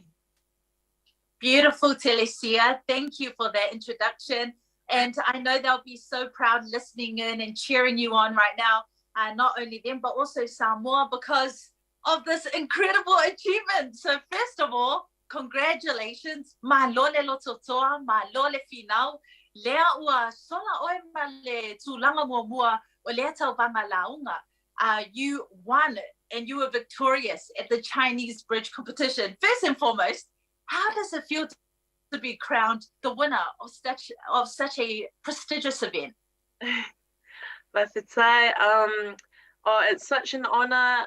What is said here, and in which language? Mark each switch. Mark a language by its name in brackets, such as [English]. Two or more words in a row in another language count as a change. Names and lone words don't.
[English] Beautiful, Telesia. Thank you for that introduction. And I know they'll be so proud listening in and cheering you on right now. Not only them, but also Samoa because of this incredible achievement. So first of all, congratulations. [Samoan] Malole lototoa, malole finau. Lea ua sola oi ma le tūlanga mua o lea tauwanga launga. [English] You won and you were victorious at the Chinese Bridge Competition. First and foremost, how does it feel to be crowned the winner of such a prestigious event? It's such an honor.